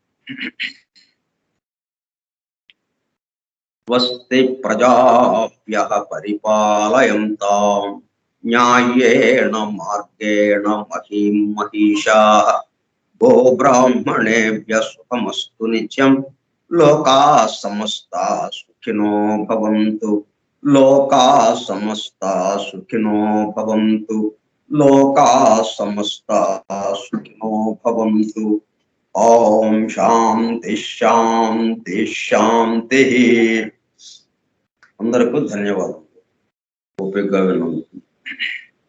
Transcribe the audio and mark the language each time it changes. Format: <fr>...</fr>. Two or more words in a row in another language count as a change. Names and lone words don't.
<sa>స్వస్తి ప్రజాభ్యః పరిపాలయంతాం న్యాయేణ మార్గేణ మహీం మహిషాః గోబ్రాహ్మణేభ్యః సుఖమస్తు నిత్యం లోకాః సమస్తాః సుఖినో భవంతు లోకాః సమస్తాః సుఖినో భవంతు లోకాః సమస్తాః సుఖినో భవంతు. ఓం శాంతి శాంతి శాంతి.</sa> <te>అందరికీ ధన్యవాదాలు ఓపికగా విన్నందుకు.</te>